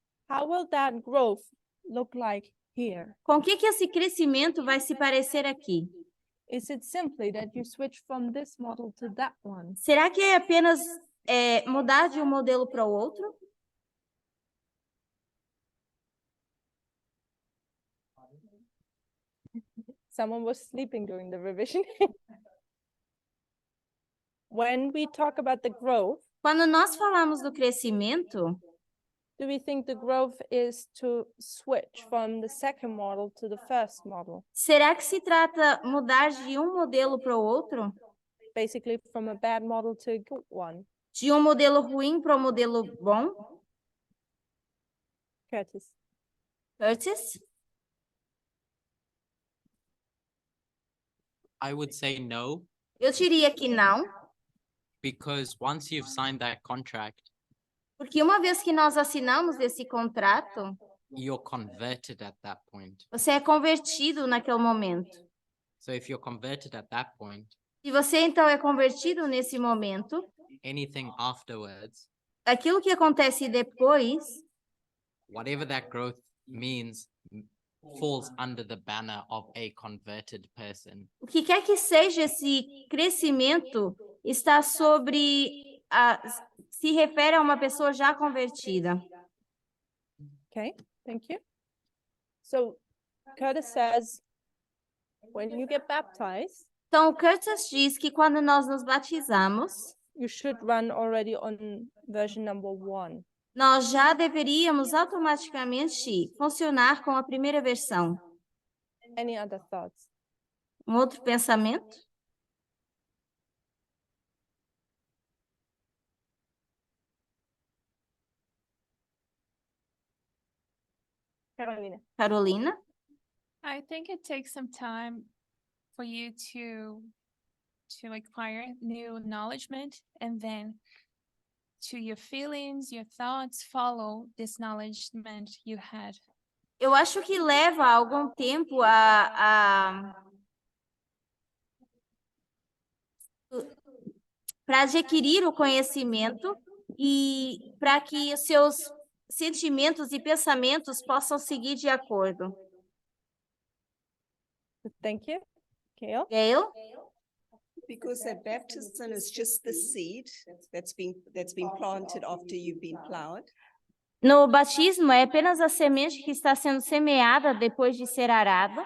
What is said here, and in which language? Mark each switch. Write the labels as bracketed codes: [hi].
[en] How will that growth look like here? [pt] com que esse crescimento vai se parecer aqui? [en] Is it simply that you switch from this model to that one? [pt] Será que é apenas mudar de um modelo para o outro? [en] Someone was sleeping during the revision. When we talk about the growth, [pt] Quando nós falamos do crescimento, [en] do we think the growth is to switch from the second model to the first model? [pt] será que se trata mudar de um modelo para o outro? [en] Basically from a bad model to a good one. [pt] De um modelo ruim para um modelo bom? [en] Curtis. [pt] Curtis? [en] I would say no, [pt] Eu diria que não, [en] because once you've signed that contract, [pt] porque uma vez que nós assinamos esse contrato, [en] you're converted at that point. [pt] você é convertido naquele momento. [en] So if you're converted at that point, [pt] Se você então é convertido nesse momento, [en] anything afterwards, [pt] aquilo que acontece depois, [en] whatever that growth means, falls under the banner of a converted person. [pt] o que quer que seja esse crescimento, está sobre se refere a uma pessoa já convertida. [en] Okay, thank you. So Curtis says, when you get baptized, [pt] Então, o Curtis diz que quando nós nos batizamos, [en] you should run already on version number 1. [pt] nós já deveríamos automaticamente funcionar com a primeira versão. [en] Any other thoughts? [pt] Um outro pensamento? [en] Carolina. [pt] Carolina? [en] I think it takes some time for you to acquire new acknowledgement, and then to your feelings, your thoughts follow this acknowledgement you had. [pt] Eu acho que leva algum tempo para adquirir o conhecimento e para que os seus sentimentos e pensamentos possam seguir de acordo. [en] Thank you. Gail? [pt] Gail? [en] Because that baptism is just the seed that's been planted after you've been plowed. [pt] No batismo, é apenas a semente que está sendo semeada depois de ser arada.